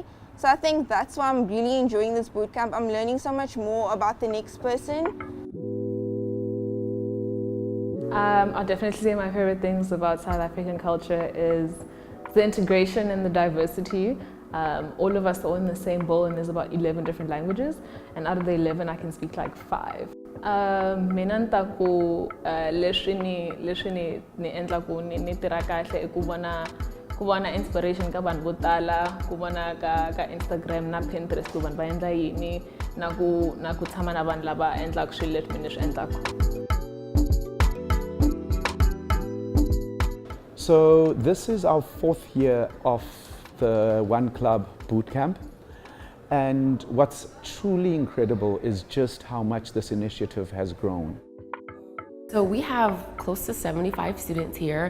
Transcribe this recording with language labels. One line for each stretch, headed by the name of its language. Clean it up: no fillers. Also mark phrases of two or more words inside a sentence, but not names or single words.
English: So I think that's why I'm really enjoying this boot camp. I'm learning so much more about the next person. I'll definitely say my favorite things about South African culture is the integration and the diversity. All of us are in the same bowl, and there's about 11 different languages, and out of the 11 I can speak like 5.
Tsonga: Mina ntaku leswi ni endla ku ni tirha kahle I ku vona inspiration ka vanhu vo tala, ku vona ka Instagram na Pinterest ku vanhu va endla yini, na ku tshama na vanhu lava endlaka swilo leswi mina ni swi endlaka.
English: So this is our 4th year of the One Club Bootcamp, and what's truly incredible is just how much this initiative has grown. So we have close to 75 students here.